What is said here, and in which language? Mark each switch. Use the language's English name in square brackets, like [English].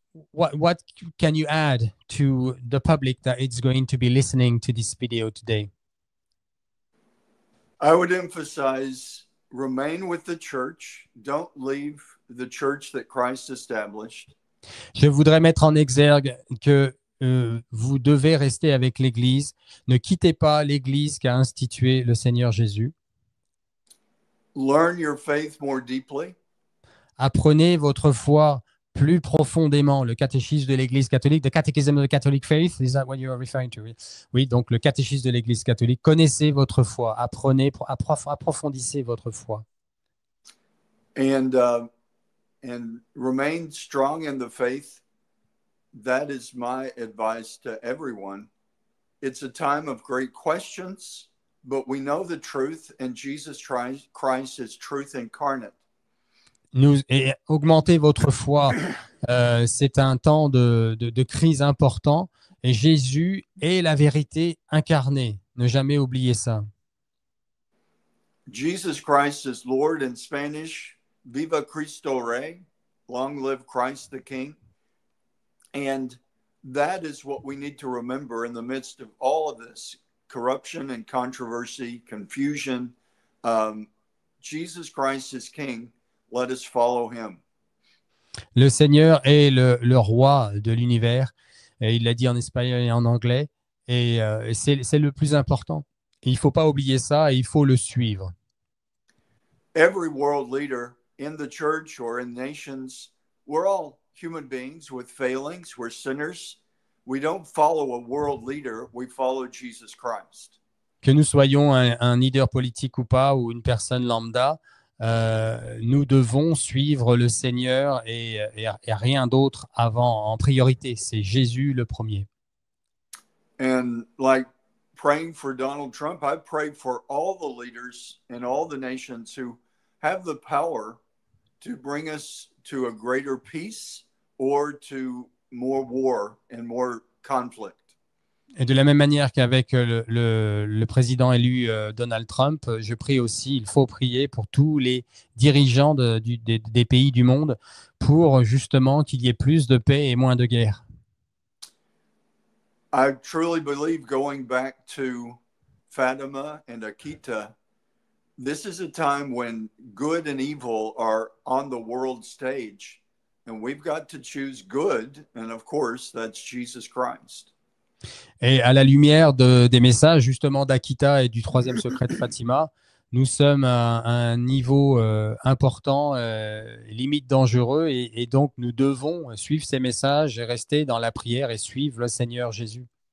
[English] What can you add to the public that is going to be listening to this video today? I would emphasize remain with the church. Don't leave the church that Christ established. [French] Je voudrais mettre en exergue que vous devez rester avec l'Église. Ne quittez pas l'Église qu'a instituée le Seigneur Jésus. [English] Learn your faith more deeply. [French] Apprenez votre foi plus profondément. Le catéchisme de l'Église catholique, [English] the Catechism of the Catholic Faith, is that what you are referring to? [French] Oui, donc le catéchisme de l'Église catholique. Connaissez votre foi, apprenez, approfondissez votre foi. [English] And remain strong in the faith. That is my advice to everyone. It's a time of great questions, but we know the truth, and Jesus Christ is truth incarnate. [French] Et augmentez votre foi. C'est un temps de crise important. Et Jésus est la vérité incarnée. Ne jamais oublier ça. [English] Jesus Christ is Lord in Spanish. [Spanish] Viva Cristo Rey. [English] Long live Christ the King. And that is what we need to remember in the midst of all of this corruption and controversy, confusion. Jesus Christ is King. Let us follow him. [French] Le Seigneur est le roi de l'univers. Et il l'a dit en espagnol et en anglais. Et c'est le plus important. Et il ne faut pas oublier ça et il faut le suivre. [English] Every world leader in the church or in nations, we're all human beings with failings. We're sinners. We don't follow a world leader. We follow Jesus Christ. [French] Que nous soyons un leader politique ou pas, ou une personne lambda, nous devons suivre le Seigneur et rien d'autre avant, en priorité. C'est Jésus le premier. [English] And like praying for Donald Trump, I prayed for all the leaders in all the nations who have the power to bring us to a greater peace or to more war and more conflict. [French] Et de la même manière qu'avec le président élu Donald Trump, je prie aussi, il faut prier pour tous les dirigeants des pays du monde pour justement qu'il y ait plus de paix et moins de guerre. [English] I truly believe, going back to Fatima and Akita, this is a time when good and evil are on the world stage, and we've got to choose good, and of course, that's Jesus Christ. [French] Et à la lumière des messages justement d'Akita et du troisième secret de Fatima, nous sommes à un niveau important, limite dangereux, et donc nous devons suivre ces messages et rester dans la prière et suivre le Seigneur Jésus.